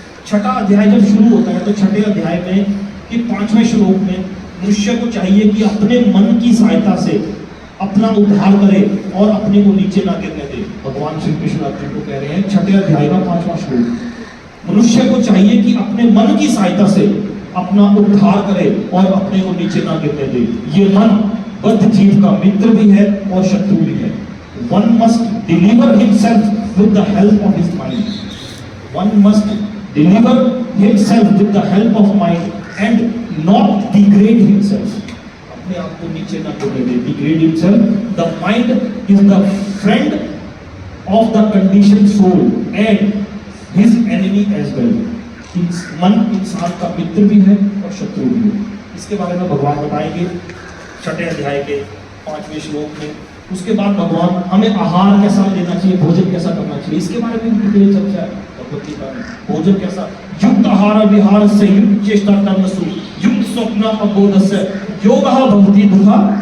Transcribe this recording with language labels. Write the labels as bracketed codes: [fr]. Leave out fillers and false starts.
[hi] छठा अध्याय जब शुरू होता है तो छठे अध्याय में कि 5वें श्लोक में मनुष्य को चाहिए कि अपने मन की सहायता से अपना उद्धार करे और अपने को नीचे ना गिरने दे। भगवान श्री कृष्ण अर्जुन को कह रहे हैं छठे अध्याय का 5वां श्लोक, मनुष्य को चाहिए कि अपने मन की सहायता से अपना उद्धार करे और अपने को नीचे ना गिरने दे। ये मन बद्ध जीव का मित्र भी है और शत्रु भी है। [en] One must deliver himself with the help of his mind. One must deliver himself with the help of mind and not degrade himself. अपने आप को नीचे ना गिरने दे। Degrade himself. The mind is the friend of the conditioned soul and his enemy as well. [hi] मन इंसान का मित्र भी है और शत्रु भी है। इसके बारे में भगवान बताएंगे छठे अध्याय के 5वें श्लोक में। उसके बाद भगवान हमें आहार कैसा लेना चाहिए, भोजन कैसा करना चाहिए, इसके बारे में डिटेल चर्चा है भगवत गीता में। भोजन कैसा, [sa] युक्त आहार विहार से युक्त चेष्टा कर्मसु युक्त स्वप्न अबोध से योगः भवति दुहा।